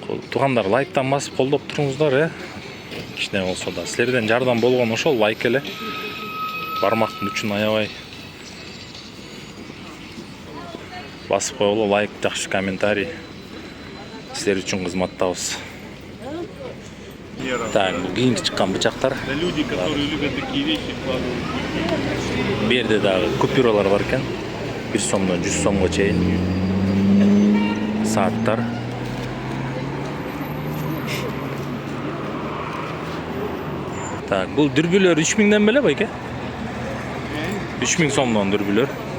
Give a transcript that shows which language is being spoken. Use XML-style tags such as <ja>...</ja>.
<ky>Туугандар, лайктан басып колдоп туруңуздар, э? Кичине болсо да. Силерден жардам болгон ошол лайк эле. Бармактын үчүн аябай басып койгула, лайк, жакшы комментарий. Силер үчүн кызматтабыз. Так, бул кийинки чыккан бычактар.</ky> <ru>Люди, которые любят такие вещи, вкладывают.</ru> <ky>Бу жерде дагы купюралар бар экен. 1 сомдон 100 сомго чейин. Сааттар. Так, бул дүрбүлөр 3000ден беле байке? 3000 сомдон дүрбүлөр.</ky>